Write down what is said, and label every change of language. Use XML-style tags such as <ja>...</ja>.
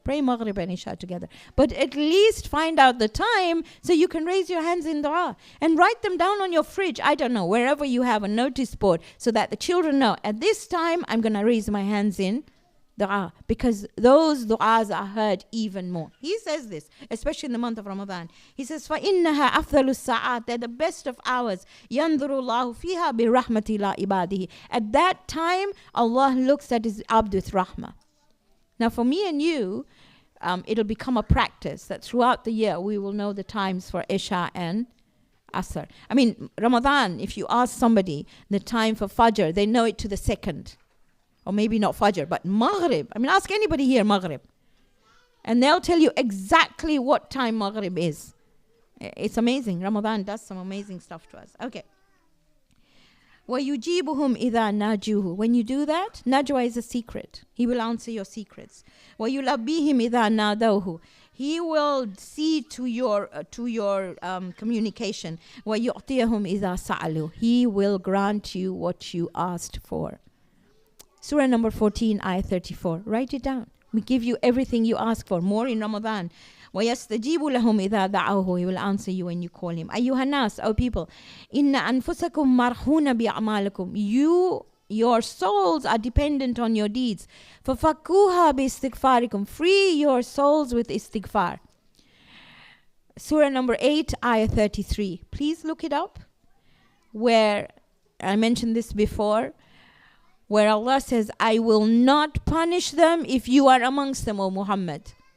<en>Pray Maghrib and Isha together. But at least find out the time so you can raise your hands in dua. And write them down on your fridge. I don't know, wherever you have a notice board so that the children know, at this time, I'm going to raise my hands in dua. Because those du'as are heard even more. He says this, especially in the month of Ramadan. He says,</en> <ar>فَإِنَّهَا أَفْضَلُ السَّاعَاتِ.</ar> <en>They're the best of hours.</en> <ar>يَنْظُرُ اللَّهُ فِيهَا بِرَحْمَةِ لَا إِبَادِهِ.</ar> <en>At that time, Allah looks at his abd with rahmah. Now for me and you, it'll become a practice that throughout the year we will know the times for Isha and Asr. I mean, Ramadan, if you ask somebody the time for Fajr, they know it to the second. Or maybe not Fajr, but Maghrib. I mean, ask anybody here Maghrib. And they'll tell you exactly what time Maghrib is. It's amazing. Ramadan does some amazing stuff to us. Okay.</en> <ar>وَيُجِيبُهُمْ إِذَا نَاجُوهُ.</ar> <en>When you do that, najwa is a secret. He will answer your secrets.</en> <ar>وَيُلَبِّيهِمْ إِذَا نَادَوْهُ.</ar> <en>He will see to your communication.</en> <ar>وَيُعْطِيهُمْ إِذَا سَأَلُوا.</ar> <en>He will grant you what you asked for. Surah number 14, ayah 34. Write it down. We give you everything you ask for. More in Ramadan.</en> <ar>وَيَسْتَجِيبُ لَهُمْ إِذَا دَعَوْهُ.</ar> <en>He will answer you when you call him.</en> <ar>أَيُّهَا النَّاسُ,</ar> <en>O people,</en> <ar>إِنَّ أَنفُسَكُمْ مَرْحُونَ بِأَعْمَالِكُمْ.</ar> <en>Your souls are dependent on your deeds.</en> <ar>فَفَكُّوهَا بِإِسْتِغْفَارِكُمْ.</ar> <en>Free your souls with istighfar. Surah number 8, ayah 33. Please look it up. Where, I mentioned this before, where Allah says, I will not punish them if you are amongst them, O Muhammad.</en>